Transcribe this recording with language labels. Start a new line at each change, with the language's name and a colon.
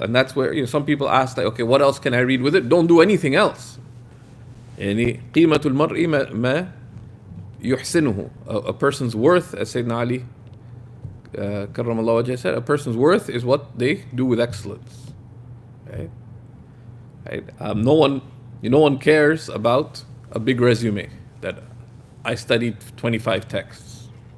English: And that's where, you know, some people ask, like, okay, what else can I read with it? Don't do anything else.
Arabic: يعني قيمة المرء ما يحسنه.
English: A person's worth, as Sayyidina Ali
Arabic: كرم الله وجهه
English: said, a person's worth is what they do with excellence. Right? Right? No one cares about a big resume that I studied 25 texts.